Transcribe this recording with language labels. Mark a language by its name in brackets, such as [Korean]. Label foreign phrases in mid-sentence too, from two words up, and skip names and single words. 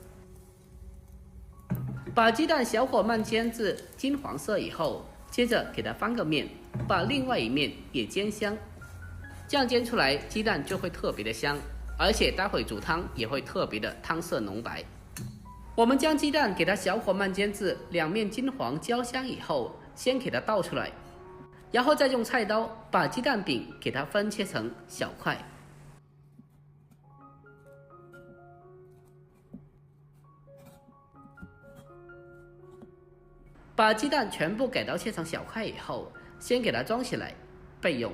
[Chinese] 把雞蛋小火慢煎至金黃色以後，接着給它翻個面，把另外一面也煎香，這樣煎出來雞蛋就會特別的香，而且待會煮湯也會特別的湯色濃白。我們將雞蛋給它小火慢煎至兩面金黃焦香以後，先給它倒出來， 然后再用菜刀把鸡蛋饼给它分切成小块。把鸡蛋全部给刀切成小块以后，先给它装起来备用。